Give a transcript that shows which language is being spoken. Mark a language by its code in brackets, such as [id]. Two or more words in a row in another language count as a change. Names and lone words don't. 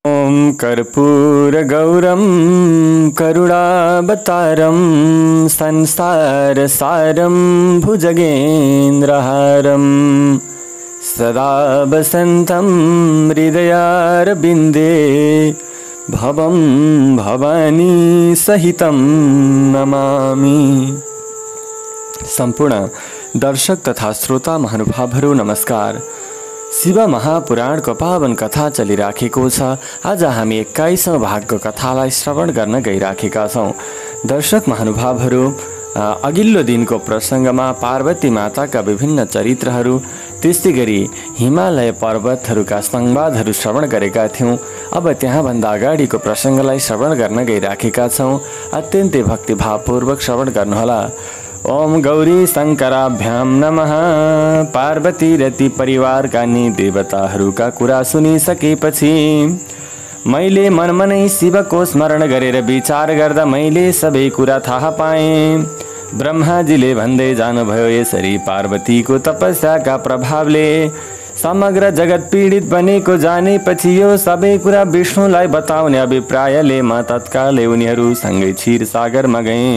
[sa] ॐ कर्पूरगौरं करुणावतारं संसारसारं भुजगेन्द्रहारं सदा वसन्तं हृदयारविन्दे भवं भवानी सहितं नमामि। [ne] सम्पूर्ण दर्शक तथा श्रोता महानुभावहरू नमस्कार। शिव महापुराणको पावन कथा चलिराखेको छ। आज हामी 21औं भागको कथालाई श्रवण गर्न गइराखेका छौँ। दर्शक महानुभावहरू, अघिल्लो दिनको प्रसङ्गमा पार्वती माताका विभिन्न चरित्रहरू, त्यस्तै गरी हिमालय पर्वतहरूका संवादहरू श्रवण गरेका थियौँ। अब त्यहाँभन्दा अगाडिको प्रसङ्गलाई श्रवण गर्न गइराखेका छौँ। अत्यन्तै भक्तिभावपूर्वक श्रवण गर्नुहोला। [sa] ओम गौरी शङ्कराभ्याम नमः। [ne] पार्वती रति परिवारका नि देवताहरूका कुरा सुनिसकेपछि मैले मनमनै शिवको स्मरण गरेर विचार गर्दा मैले सबै कुरा थाहा पाएँ। ब्रह्माजीले भन्दै जानुभयो, यसरी पार्वतीको तपस्याका प्रभावले समग्र जगत पीडित बनेको जानेपछि यो सबै कुरा विष्णुलाई बताउने अभिप्रायले म तत्कालै उनीहरूसँगै क्षीरसागरमा गएँ।